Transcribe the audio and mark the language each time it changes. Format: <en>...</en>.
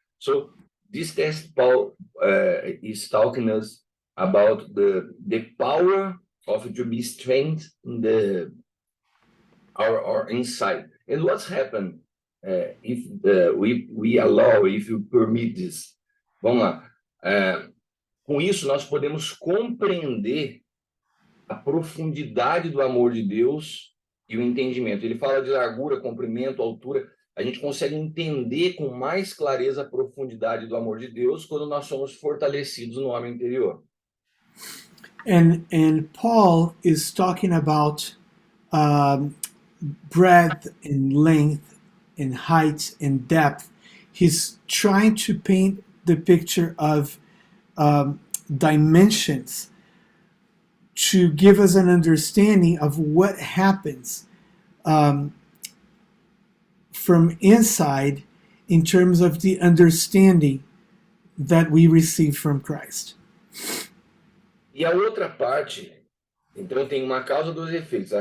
<en>So this text, Paul is talking us about the power of to be strength in our inside. And what's happened if we allow, if you permit this.</en> <pt>Vamos lá. Com isso, nós podemos compreender a profundidade do amor de Deus e o entendimento. Ele fala de largura, comprimento, altura. A gente consegue entender com mais clareza a profundidade do amor de Deus quando nós somos fortalecidos no homem interior.</pt> <en>And Paul is talking about breadth and length and height and depth. He's trying to paint the picture of dimensions to give us an understanding of what happens from inside in terms of the understanding that we receive from Christ.</en> <pt>E a outra parte, então tem uma causa dos efeitos.</pt>